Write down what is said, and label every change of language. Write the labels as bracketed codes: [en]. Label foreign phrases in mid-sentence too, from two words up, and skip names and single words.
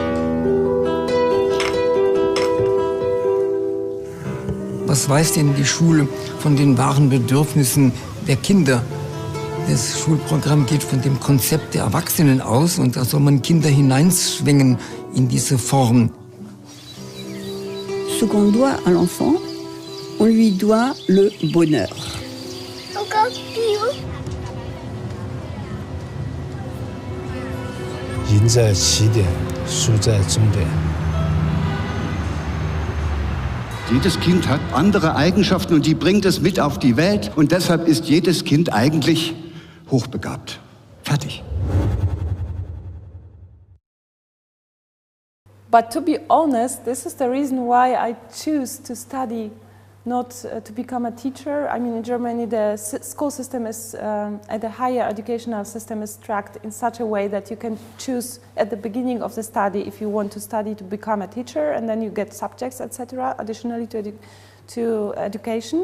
[de] Was weiß denn die Schule von den wahren Bedürfnissen der Kinder? Das Schulprogramm geht von dem Konzept der Erwachsenen aus und da soll man Kinder hineinschwingen in diese Form. [fr] Ce qu'on doit à l'enfant, on lui doit le bonheur. [zh] 赢在起点，输在终点。 [de] Jedes Kind hat andere Eigenschaften und die bringt es mit auf die Welt. Und deshalb ist jedes Kind eigentlich hochbegabt. Fertig. [en] But to be honest, this is the reason why I choose to study, not to become a teacher. I mean, in Germany, the school system is, the higher educational system is structured in such a way that you can choose at the beginning of the study if you want to study to become a teacher, and then you get subjects, etc., additionally to education.